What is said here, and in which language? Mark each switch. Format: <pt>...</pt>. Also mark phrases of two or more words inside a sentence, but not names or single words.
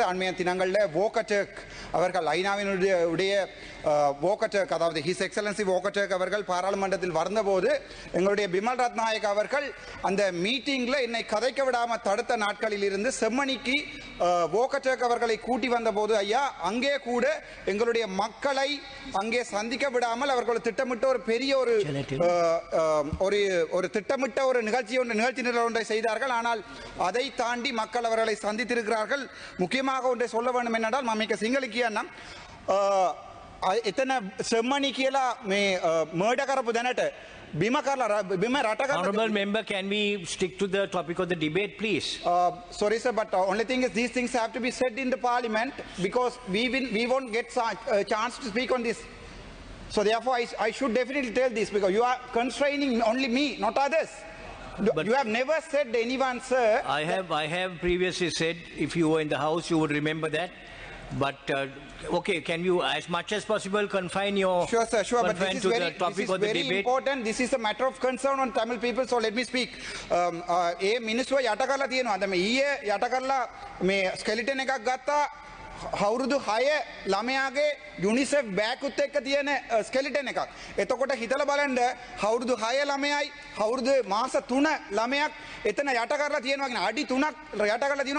<ta>அண்மைய தினங்களில் வோகட்டர்க் அவர்கள் ஐநாவினுடைய வோகட்டர்க் அதாவது ஹிஸ் எக்ஸலன்சி வோகட்டர்க் அவர்கள் பாராளுமன்றத்தில் வந்தபோது எங்களுடைய பிமல் ரத்நாயக் அவர்கள் அந்த மீட்டிங்கில் என்னை கதைக்க விடாமல் தடுத்த நாட்களில் இருந்து செம்மணிக்கு வோகட்டர்க் அவர்களை கூட்டி வந்தபோது ஐயா அங்கே கூட எங்களுடைய மக்களை அங்கே சந்திக்க விடாமல் அவர்கள் திட்டமிட்ட ஒரு பெரிய ஒரு திட்டமிட்ட ஒரு நிகழ்ச்சி ஒன்றை செய்தார்கள். ஆனால் அதை தாண்டி மக்கள் அவர்களை சந்தித்திருக்கிறார்கள். முக்கியமாக ஒன்றை சொல்ல வேண்டும் என்னென்றால்</ta> <si>මම සිංහල එතන செம்மணி කියලා මේ මර්ඩර් කරපු දැනට බිම රට කරලා</si> <en>Honorable member, can we stick to the topic of the debate, please? Sorry sir, but only thing is these things have to be said in the parliament because we won't get a chance to speak on this. So therefore I should definitely tell this because you are constraining only me, not others. But you have never said anyone, sir. I have previously said, if you were in the house, you would remember that. But okay, can you, as much as possible, confine your sure, sir, sure. But this is very important. This is a matter of concern on Tamil people. So let me speak.</en> <si>ඒ මිනිස්සුව යට කරලා තියෙනවා. අද මේ ඊයේ යට කරලා මේ ස්කෙලිටන් එකක් ගත්තා. අවුරුදු 6 ළමයාගේ යුනිසෙෆ් බෑග්ුත් එක්ක තියෙන ස්කෙලිටන් එකක්. එතකොට හිතලා බලන්න අවුරුදු 6 ළමයයි අවුරුදු මාස 3 ළමයක් එතන යට කරලා තියෙනවා කියන අඩි 3ක් යට කරලා තියෙනවා.</si>